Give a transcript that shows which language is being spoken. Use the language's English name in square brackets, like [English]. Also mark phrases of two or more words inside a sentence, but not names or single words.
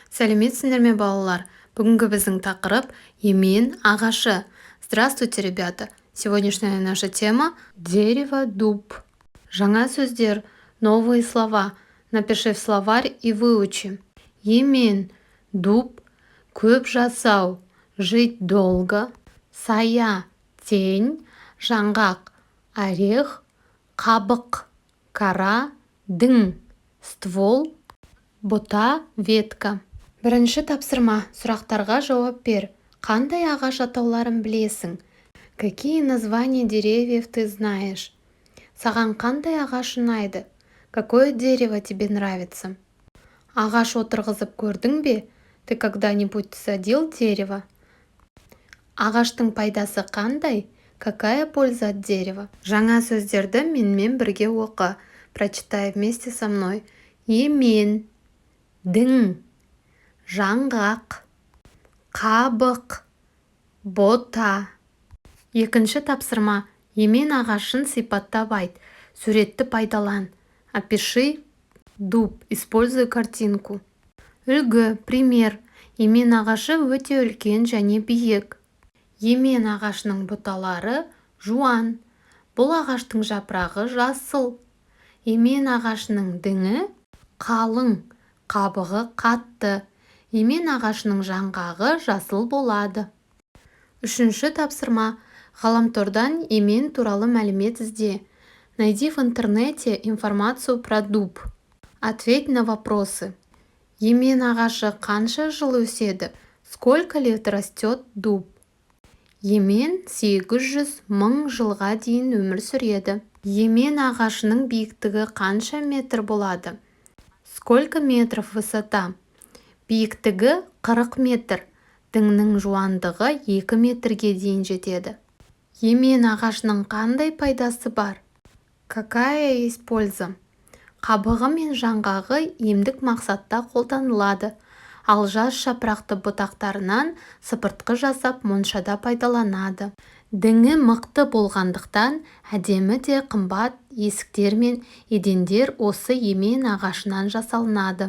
[Kazakh] Сәлеметсіңдер ме, балалар? Бүгінгі біздің тақырып емен ағашы. [Russian] Здравствуйте, ребята! Сегодняшняя наша тема – дерево, дуб. [Kazakh] Жаңа сөздер, [Russian] новые слова. Напиши в словарь и выучи. [Kazakh] Емен, дуб, көп жасау, [Russian] жить долго, сая, тень, [Kazakh] жаңғақ, орех, қабық, кора, дың, ствол, бұта, ветка. Бірінші тапсырма, сұрақтарға жауап бер. Қандай ағаш атауларын білесің? [Russian] Какие названия деревьев ты знаешь? [Kazakh] Саған қандай ағаш ұнайды? [Russian] Какое дерево тебе нравится? [Kazakh] Ағаш отырғызып көрдің бе? [Russian] Ты когда-нибудь садил дерево? [Kazakh] Ағаштың пайдасы қандай? [Russian] Какая польза от дерева? [Kazakh] Жаңа сөздерді менімен бірге оқы. [Russian] Прочитай вместе со мной. [Kazakh] Емен, дың, жаңғақ, қабық, бота. Екінші тапсырма. Емен ағашын сипаттап айт. Суретті пайдалан. [Russian] Опиши дуб. Используй картинку. [Kazakh] Үлгі, пример. Емен ағашы өте үлкен және биік. Емен ағашының бұталары жуан. Бұл ағаштың жапырағы жасыл. Емен ағашының діңі қалың, қабығы қатты. Емен ағашының жаңғағы жасыл болады. Үшінші тапсырма. Ғаламтордан емен туралы мәлімет ізде. [Russian] Найди в интернете информацию про дуб. Ответь на вопросы. [Kazakh] Емен ағашы қанша жыл өседі? [Russian] Сколько лет растет дуб? [Kazakh] Емен 800 мың жылға дейін өмір сүреді. Емен ағашының биіктігі қанша метр болады? [Russian] Сколько метров высота? [Kazakh] Биіктігі 40 метр. Діңнің жуандығы 2 метрге дейін жетеді. Емен ағашының қандай пайдасы бар? [Russian] Какая есть польза? [Kazakh] Қабығы мен жаңғағы емдік мақсатта қолданылады. Ал жас жапырақты бұтақтарынан сыпыртқы жасап моншада пайдаланады. Діңі мықты болғандықтан әдемі де қымбат есіктер мен едендер осы емен ағашынан жасалынады.